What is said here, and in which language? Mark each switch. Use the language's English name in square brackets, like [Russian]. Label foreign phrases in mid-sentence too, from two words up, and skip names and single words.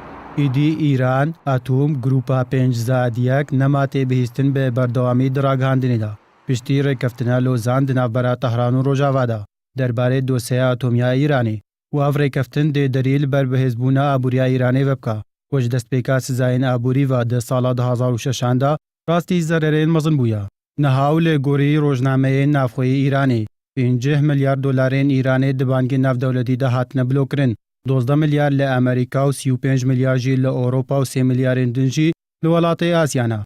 [Kurdish] ئیدی ئیران ئەتۆم گروپا 5+1 نەماتێ بهێستن بە بەردەوامی دراگەاندنێدا پشتی ڕێکەفتنە لۆزان di navbera Tehran û Rojavada derbarê dosyeya atomya Îranê û ev rêkeftin dê derî li ber bihêzbûna aboriya Îranê ve bika ku ji destpêka sizayên aborî ve di sala 2006 da rastî zererên mezin bûye. Niha û lê gorî rojnameyên navxweyî Îranê 50 milyar dolarên Îranê di bangên navdewletî de hatine bilûkirin, 12 milyar li Amerîka û 35 milyar jî li Ewropa û 3 milyarên din jî li welatê Asyana.